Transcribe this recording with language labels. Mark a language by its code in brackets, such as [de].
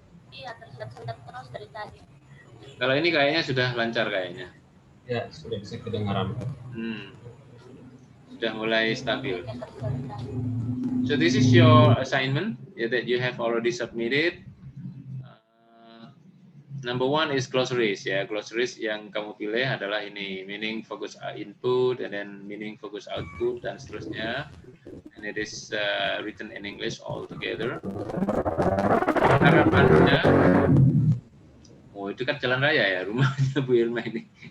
[id] Iya, tersendat terus dari tadi. Kalau ini kayaknya sudah lancar kayaknya. Ya, sudah bisa kedengaran. Sudah mulai stabil. Kayak tersendat. [en] So this is your assignment that you have already submitted. Number 1 is glossaries ya. Glossaries [id] yang kamu pilih adalah ini, [en] meaning focus input and then meaning focus output [id] dan seterusnya. [en] And it is written in English all together. [id] Harapannya, oh itu kan jalan raya ya rumahnya Bu Irma ini.